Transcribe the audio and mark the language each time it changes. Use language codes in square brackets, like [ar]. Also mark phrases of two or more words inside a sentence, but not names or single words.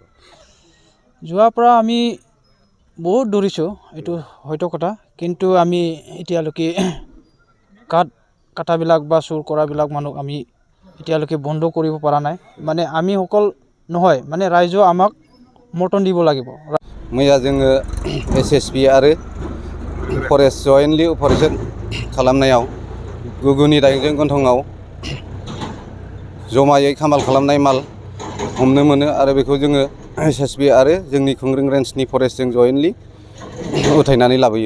[as] যোৱাৰ পৰা আমি বহুত দৌৰিছো এইটো হয়তো কথা কিন্তু আমি এতিয়ালৈকে কাটাবিলাক বা চুৰ কৰাবিলাক মানুহ আমি এতিয়ালৈকে বন্ধ কৰিব পৰা নাই মানে আমি সকল নহয় মানে ৰাইজ আমাক মৰ্টন দিব লাগিব [brx] मैया जोङो एसएसबि आरो फरेस्ट [en] jointly operation [brx] खालामनायाव गुगुनि दाइंजों गन्थंआव जमायै खामाल खालामनाय माल हमनो मोनो आरो बेखौ जोङो एसएसबि आरो जोंनि खुंग्रिं रेन्जनि फरेस्टजों जयेन्टलि उथायनानै लाबोयो